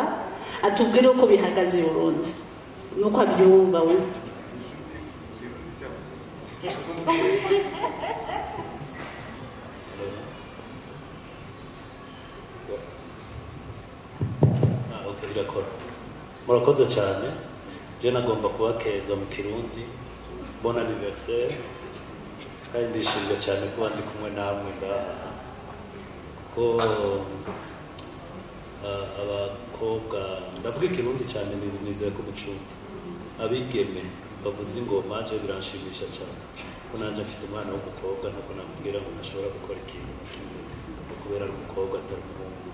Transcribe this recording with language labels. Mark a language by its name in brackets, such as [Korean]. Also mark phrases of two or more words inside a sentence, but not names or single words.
[Rundi] Atubwire uko bihagaze i Burundi nuko abyumva we. Murakoze cyane. Je nagomba kubakeza mu Kirundi. [French] Bon anniversaire. [Rundi] Kandi ndishimye cyane kuba ndi kumwe namwe ngaha, kuko abakobwa ndavuga Ikirundi cyane, nizeye ko mucumva. Abigeme bavuza ingoma je biranshimisha cyane, ko nanje mfite umwana w'umukobwa, ntabwo namubwira ngo ntashobora gukora ikintu kimwe kubera ari umukobwa atari umuhungu.